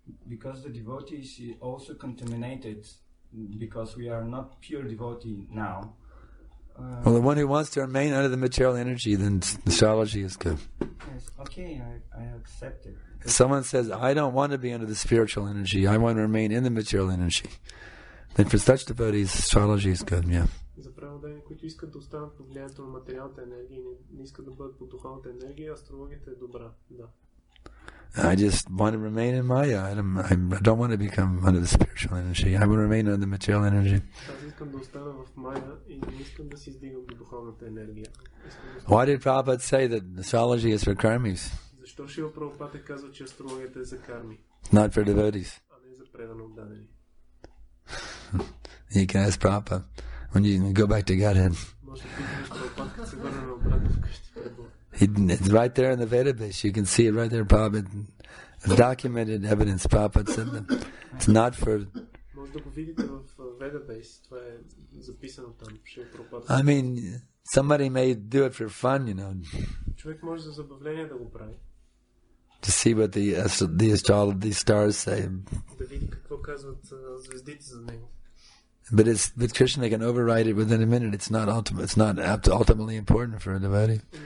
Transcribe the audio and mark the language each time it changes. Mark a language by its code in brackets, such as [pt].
[en] Because the devotees is also contaminated, because we are not pure devotee now. Well, the one who wants to remain under the material energy, then astrology is good. Yes, okay, I accept it. If someone says, I don't want to be under the spiritual energy, I want to remain in the material energy, then for such devotees, astrology is good, yeah. [bg] За праводени, които искат да останат под влиянието на материалната енергия и не искат да бъдат под духовната енергия, астрологията е добра, да. [en] I just want to remain in Maya. I don't want to become under the spiritual energy. I want to remain under the material energy. [bg] Аз искам да остана в Мая и не искам да се издигам до духовната енергия. [en] Why did Prabhupada say that astrology is for karmis? [bg] Защо Шрила Прабхупада е казал, че астрологията е за карми, [en] Not for devotees. [bg] а не за предано отдадени? [en] You can ask Prabhupada when you go back to Godhead. [bg] Може да питаш Прабхупада, като се върне на обратно вкъщи пред Бога. [en] It's right there in the Veda base. You can see it right there. Prabhupada, documented evidence. Prabhupada said that it's not for. [bg] Може да го видите в Ведабейс. Това е записано там. [en] I mean, somebody may do it for fun, you know. [bg] Човек може за забавление да го прави. [en] To see what the stars say. [bg] Да види какво казват звездите за него. [en] But Krishna can override it within a minute. It's not ultimately important for a devotee.